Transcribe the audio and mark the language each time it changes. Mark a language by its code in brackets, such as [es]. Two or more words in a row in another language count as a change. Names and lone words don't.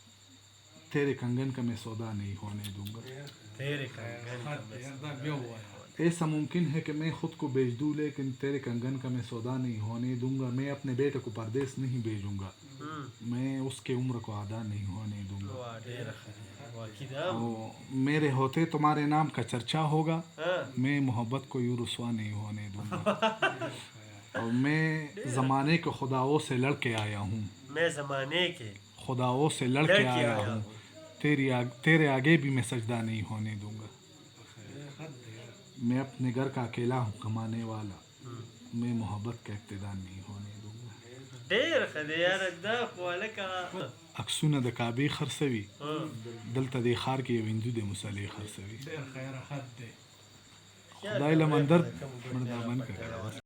[ur] تیرے کنگن کا میں سودا نہیں ہونے دوں گا ایسا ممکن ہے کہ میں خود کو بیچ دوں لیکن تیرے کنگن کا میں سودا نہیں ہونے دوں گا. میں اپنے بیٹے کو پردیس نہیں بھیجوں گا. میں اس کے عمر کو آدھا نہیں ہونے دوں گا. [ps] واه ډېره ښه دی. واقعي [ur] میرے ہوتے تمہارے نام کا چرچا ہوگا. میں محبت کو یوں رسوا نہیں ہونے دوں گا. اور میں زمانے کے خداؤں سے لڑ کے آیا ہوں. میں زمانے کے خداؤں سے لڑ کے آیا ہوں. تیرے آگے بھی میں سجدہ نہیں ہونے دوں گا. میں اپنے گھر کا اکیلا ہوں کمانے والا. میں محبت کا ابتدا نہیں ہونے دوں گا. [ps] ډېره ښه دی یاره دا خو هلکه عکسونه د کعبې خرڅوي. دلته دې ښار کې یو هندو د مصلې خرڅوي. خدای له مندر مردابند کړه.